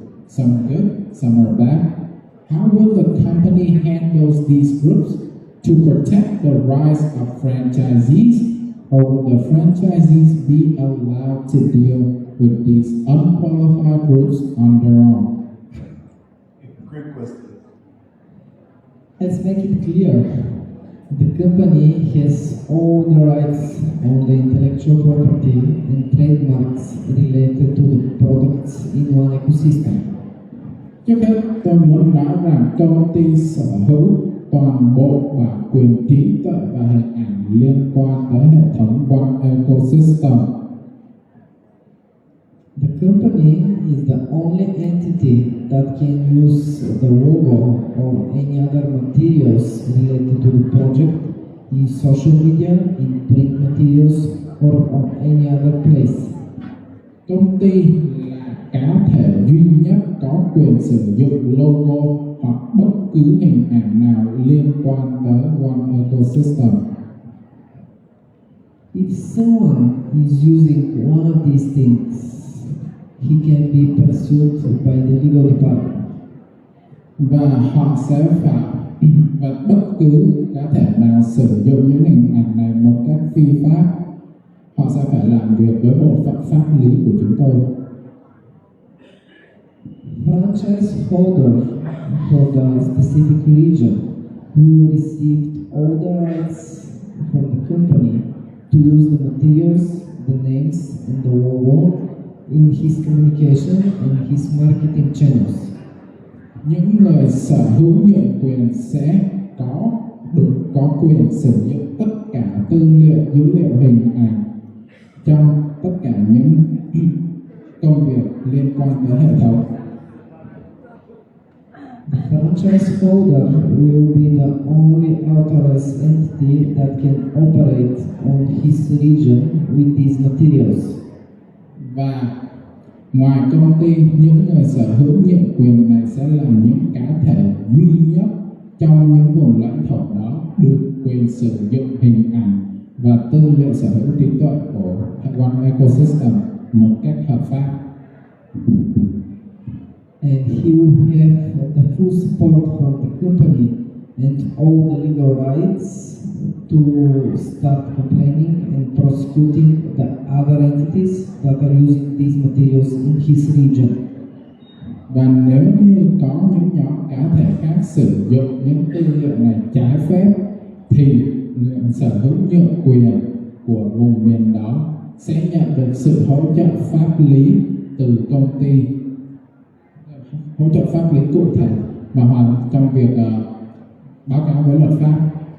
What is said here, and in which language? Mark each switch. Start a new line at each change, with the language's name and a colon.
English: Some are good, some are bad. How will the company handle these groups to protect the rights of franchisees, or will the franchisees be allowed to deal with these unqualified groups on their own? Great question. Let's make it clear. The company has all the rights on the intellectual property and trademarks related to the products in one ecosystem.
Vietnamese: Trước hết, tôi muốn nói rằng công ty sở hữu toàn bộ bản quyền trí tuệ và hình ảnh liên quan tới hệ thống One Ecosystem.
English: The company is the only entity that can use the logo or any other materials related to the project in social media, in print materials, or on any other place.
Vietnamese: Công ty là cá thể duy nhất có quyền sử dụng logo hoặc bất cứ hình ảnh nào liên quan tới One Ecosystem.
English: If someone is using one of these things, he can be pursued by the legal department.
Vietnamese: Và họ sẽ phải và bất cứ cá thể nào sử dụng những hình ảnh này một cách phi pháp, họ sẽ phải làm việc với bộ phận pháp lý của chúng tôi.
English: Franchise holder for the specific region will receive all the rights from the company to use the materials, the names, and the logo in his communication and his marketing channels.
Vietnamese: Những người sở hữu nhượng quyền sẽ có quyền sử dụng tất cả tư liệu, dữ liệu, hình ảnh trong tất cả những công việc liên quan tới hệ thống.
English: The franchise holder will be the only authorized entity that can operate on his region with these materials.
Vietnamese: Và ngoài công ty, những người sở hữu nhượng quyền này sẽ là những cá thể duy nhất trong những vùng lãnh thổ đó được quyền sử dụng hình ảnh và tư liệu sở hữu trí tuệ của One Ecosystem một cách hợp pháp.
English: And he will have the full support from the company and all the legal rights to start complaining and prosecuting the other entities that are using these materials in his region.
Vietnamese: Và nếu như có những nhóm cá thể khác sử dụng những tư liệu này trái phép thì người sở hữu nhượng quyền của vùng miền đó sẽ nhận được sự hỗ trợ pháp lý từ công ty, hỗ trợ pháp lý cụ thể và hoàn trong việc báo cáo với luật pháp.